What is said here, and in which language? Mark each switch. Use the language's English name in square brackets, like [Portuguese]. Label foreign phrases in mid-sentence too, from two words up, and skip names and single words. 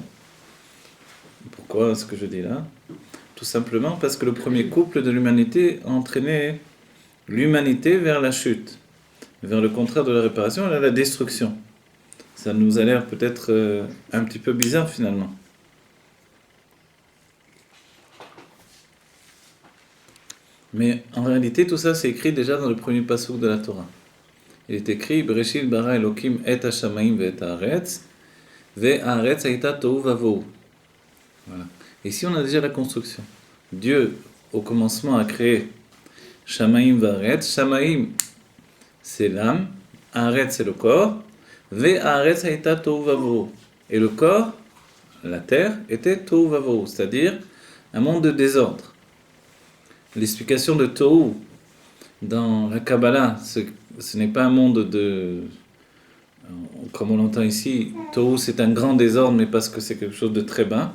[French] Pourquoi ce que je dis là? Tout simplement parce que le premier couple de l'humanité a entraîné l'humanité vers la chute, vers le contraire de la réparation, et la destruction. Ça nous a l'air peut-être un petit peu bizarre finalement. Mais en réalité, tout ça c'est écrit déjà dans le premier passouk de la Torah. Il est écrit [Hebrew] בראשית ברא אלהים את השמים ואת הארץ והארץ היתה תהו ובהו. [French] Voilà. Ici on a déjà la construction. Dieu au commencement a créé [Hebrew] שמים והארץ. [French] Shamayim c'est l'âme, haaretz c'est le corps. [Hebrew] והארץ היתה תהו ובהו. [French] Et le corps, la terre, était [Hebrew] תהו ובהו, [French] c'est-à-dire un monde de désordre. L'explication de tohu dans la Kabbalah, ce n'est pas un monde comme on l'entend ici, tohu c'est un grand désordre, mais parce que c'est quelque chose de très bas.